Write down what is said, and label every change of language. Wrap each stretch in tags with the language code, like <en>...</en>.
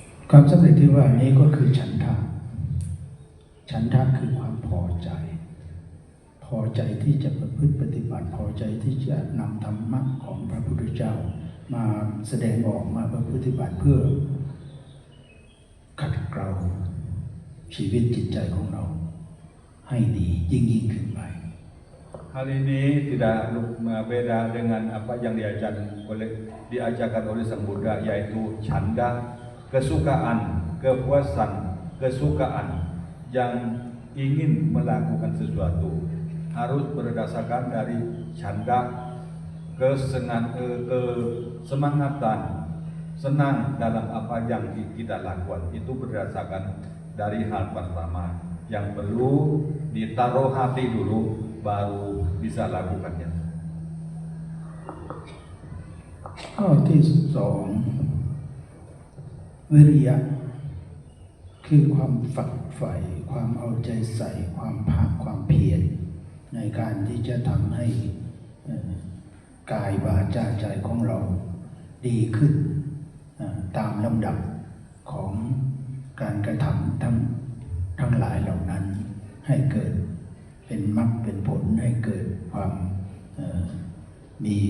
<th>ความสำเร็จที่ว่านี้ก็คือฉันทะคือความพอใจที่จะประพฤติปฏิบัติพอใจที่จะนำธรรมะของพระพุทธเจ้ามาแสดงออกมาประพฤติปฏิบัติเพื่อขัดเกลาชีวิตจิตใจของเราให้ดียิ่งขึ้นไป</th> <id>Hal ini tidak beda dengan apa yang diajarkan oleh Sang Buddha, yaitu canda, kesukaan, kepuasan, kesukaan yang ingin melakukan sesuatu harus berdasarkan dari canda, kesemangatan, senang dalam apa yang kita lakukan. Itu berdasarkan dari hal pertama yang perlu ditaruh hati dulu, baru bisa lakukannya.</id> <th>ข้อที่สองวิริยะคือความฝักใฝ่ความเอาใจใส่ความภาคความเพียรในการที่จะทำให้กายวาจาใจของเราดีขึ้นตามลำดับของการกระทำทั้งหลายเหล่านั้นให้เกิดเป็นมรรคเป็นผลให้เกิดความม</th>